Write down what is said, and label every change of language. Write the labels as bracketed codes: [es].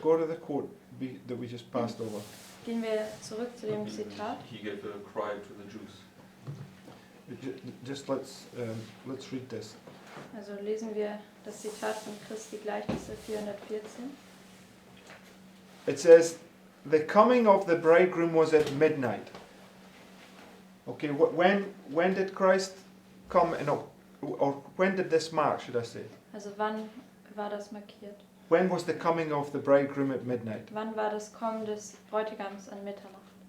[en] Go to the quote that we just passed over. [de] Gehen wir zurück zu dem Zitat. [en] He gave a cry to the Jews. Just let's read this. [de] Also lesen wir das Zitat von Christi Gleichnisse 414. [en] It says, "The coming of the bridegroom was at midnight." Okay, when did Christ come? Or when did this mark? Should I say? [de] Also wann war das markiert? [en] When was the coming of the bridegroom at midnight? [de] Wann war das Kommen des Bräutigams an Mitternacht?